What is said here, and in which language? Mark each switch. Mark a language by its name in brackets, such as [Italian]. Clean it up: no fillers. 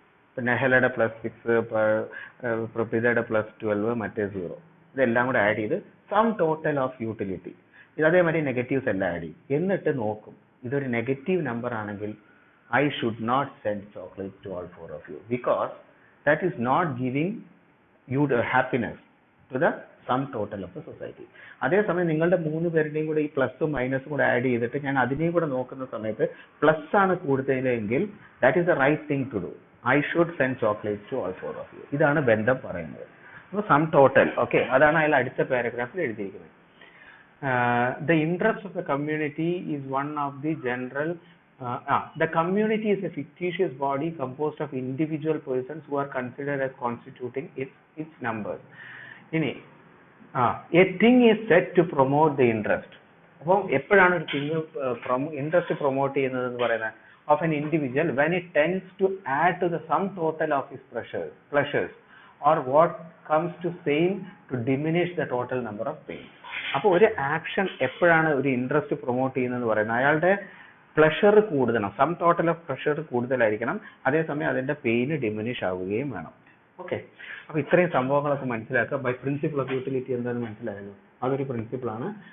[Malayalam] ഇപ്പൊ നെഹലയുടെ +6, പ്രഭിതയുടെ +12, മറ്റേ 0, ഇതെല്ലാം കൂടെ ആഡ് ചെയ്ത് [English] some total of utility, [Malayalam] അതേമാതിരി നെഗറ്റീവ്സ് എല്ലാം ആഡ് ചെയ്യും. എന്നിട്ട് നോക്കും ഇതൊരു നെഗറ്റീവ് നമ്പർ ആണെങ്കിൽ [English] I should not send chocolate to all 4 of you because that is not giving you the happiness to the sum total of the society. [Malayalam] അതേസമയം നിങ്ങളുടെ 3 പേരുടെയും കൂടെ ഈ പ്ലസും മൈനസും കൂടെ ആഡ് ചെയ്തിട്ട് ഞാൻ അതിനെയും കൂടെ നോക്കുന്ന സമയത്ത് പ്ലസ് ആണ് കൂടുതലെങ്കിൽ [English] that is the right thing to do. I should send chocolates to all 4 of you. [Malayalam] ഇതാണ് ബന്ധം പറയുന്നത്. അപ്പോൾ സം ടോട്ടൽ, ഓക്കെ, അതാണ് അതിൽ അടുത്ത പാരഗ്രാഫിൽ എഴുതിയിരിക്കുന്നത്. [English] The interest of the community is one of the general the community is a fictitious body composed of individual persons who are considered as constituting its numbers. ഇനി a thing is said to promote the interest. [Malayalam] അപ്പോൾ എപ്പോഴാണ് ഒരു thing interest promote ചെയ്യുന്നത് എന്ന് പറയുന്നത് [English] of an individual when it tends to add to the sum total of his pleasures or what comes to same to diminish the total number of pain. [Malayalam] അപ്പോൾ ഒരു action എപ്പോഴാണ് ഒരു interest promote ചെയ്യുന്നത് പറയുന്നത് അയാളുടെ പ്ലഷർ കൂടുതലാണ്, sum total of pleasure കൂടുതലായിരിക്കണം, അതേസമയം അതിന്റെ പെയിന് ഡിമിനിഷ് ആവുകയും വേണം. ഓക്കെ, അപ്പൊ ഇത്രയും സംഭവങ്ങളൊക്കെ മനസ്സിലാക്കുക. ബൈ പ്രിൻസിപ്പിൾ ഓഫ് യൂട്ടിലിറ്റി എന്താണെന്ന് മനസ്സിലായല്ലോ, അതൊരു പ്രിൻസിപ്പിളാണ്.